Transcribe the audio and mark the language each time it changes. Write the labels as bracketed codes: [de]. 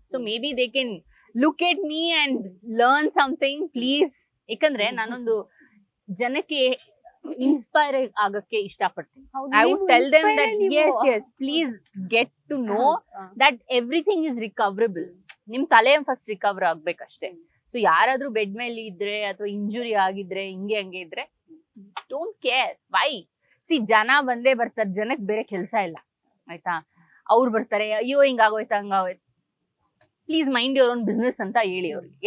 [en] So maybe they can look at me and learn something, please. [kn] ಯಾಕಂದ್ರೆ ನಾನೊಂದು ಜನಕ್ಕೆ inspire ಆಗಕ್ಕೆ ಇಷ್ಟಪಡ್ತೀನಿ. [en] I would tell them that yes, please get to know that everything is recoverable. [kn] ನಿಮ್ ತಲೆ first recover ಆಗ್ಬೇಕಷ್ಟೇ. So ಯಾರಾದ್ರೂ bed ಮೇಲೆ ಇದ್ರೆ ಅಥವಾ ಇಂಜುರಿ ಆಗಿದ್ರೆ ಹಂಗೆ ಇದ್ರೆ [en] Don't care. Why? [kn] ಸಿ, ಜನ ಬಂದೇ ಬರ್ತಾರೆ, ಜನಕ್ಕೆ ಬೇರೆ ಕೆಲಸ ಇಲ್ಲ ಆಯ್ತಾ. ಅವ್ರು ಬರ್ತಾರೆ, ಅಯ್ಯೋ ಹಿಂಗಾಗೋಯ್ತಾ ಹಂಗಾಗೋಯ್ತು. [en] please mind your own business [kn] ಅಂತ ಹೇಳಿ ಅವ್ರಿಗೆ.